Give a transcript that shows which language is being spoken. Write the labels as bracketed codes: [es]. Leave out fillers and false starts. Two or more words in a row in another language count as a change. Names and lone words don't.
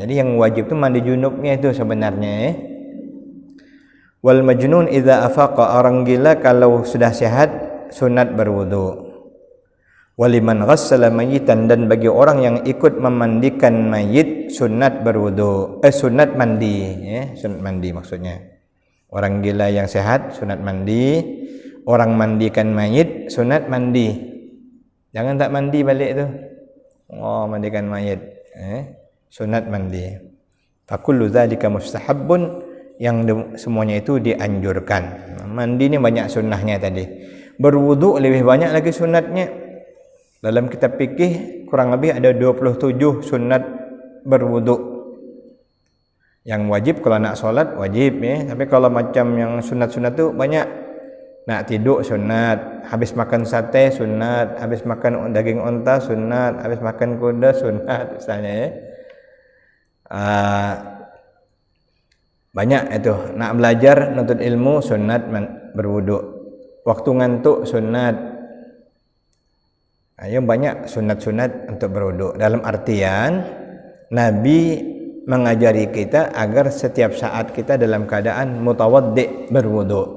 [ms] Jadi yang wajib itu mandi junubnya itu sebenarnya. [ar] والمجنون إذا أفاق, [ms] orang gila kalau sudah sehat sunat berwudu. [ar] ولمن غسل ميتا, [ms] dan bagi orang yang ikut memandikan mayit sunat berwudu. Sunat mandi, ya, sunat mandi maksudnya. Orang gila yang sehat sunat mandi, orang mandikan mayit sunat mandi. Jangan tak mandi balik tu. Mandikan mayit, sunat mandi. [ar] فكل ذلك مستحب, [ms] yang semuanya itu dianjurkan. Mandi ni banyak sunnahnya tadi. Berwudu lebih banyak lagi sunatnya. Dalam kitab fikih kurang lebih ada 27 sunat berwudu. Yang wajib kalau nak solat wajib, ya. Tapi kalau macam yang sunat-sunat tu banyak. Nak tidur sunat, habis makan sate sunat, habis makan daging unta sunat, habis makan kuda sunat misalnya, ya. Banyak itu. Nak belajar nuntut ilmu sunat berwudu. Waktu ngantuk sunat. Yang banyak sunat-sunat untuk berwudu. Dalam artian Nabi mengajari kita agar setiap saat kita dalam keadaan mutawaddi, berwudu.